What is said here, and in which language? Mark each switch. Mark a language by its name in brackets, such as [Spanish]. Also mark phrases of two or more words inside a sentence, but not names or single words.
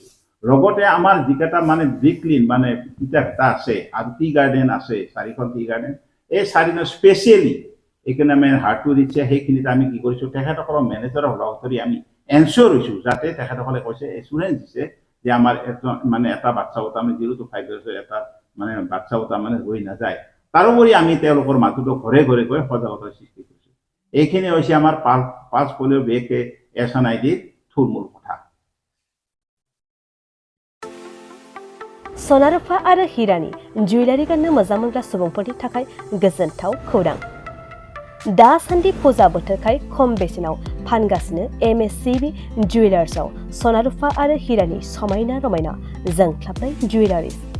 [Assamese] লগতে আমাৰ যিকেইটা মানে ব্ৰিকলিন মানে ইটা ভেটা আছে, আৰু [English] tea garden [Assamese] আছে, 4খন [English] tea garden, [Assamese] এই 4খন স্পেচিয়েলি এইখিনি আমি হাৰ্টটো দিছে, সেইখিনিত আমি কি কৰিছোঁ, তেখেতসকলৰ মেনেজাৰক লগ ধৰি আমি এনচিয়ৰ হৈছোঁ, যাতে তেখেতসকলে কৈছে এচুৰেঞ্চ দিছে যে আমাৰ এটা বাচ্চাও তাৰমানে [English] 0 to 5 years [Assamese] এটা মানে বাচ্চাও তাৰমানে ৰৈ নাযায়। তাৰোপৰি আমি তেওঁলোকৰ মাজতো ঘৰে ঘৰে গৈ সজাগতাৰ সৃষ্টি কৰিছোঁ। এইখিনি হৈছে আমাৰ [English] pulse polio' [Assamese] SNIDৰ থুলমূল কথা। [Bodo] सनारुफा आरो हिरानि जुवेलारि गाननो मोजां मोनग्रा सुबुंफोरनि थाखाय गोजोनथाव खौरां। दासान्दि फुजा बोथोरखाय खम बेसेनाव फानगासिनो MSCB जुवेलार्सआव सनारुफा आरो हिरानि समायना रमायना जोंख्लाबनाय जुवेलारिज।